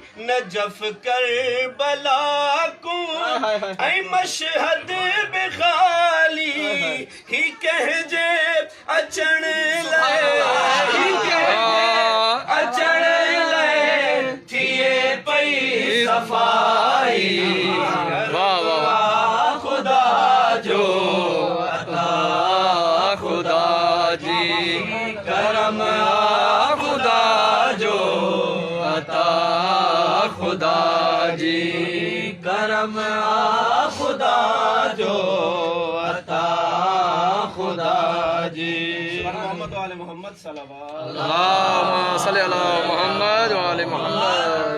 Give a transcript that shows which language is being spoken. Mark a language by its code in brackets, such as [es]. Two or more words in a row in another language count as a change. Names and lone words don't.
[sd] नजफ करबला को ऐ मशहद बेखाली ही कह जे अचण ले ही कह जे अचण ले थिए पई सफाई वाह वाह खुदा जो अता खुदा जी करम खुदा जो अता खुदा जी करम खुदा जो अता खुदा जी मोहम्मद वाले मोहम्मद सल्लल्लाहु [ar] اللهم صل على محمد وآل محمد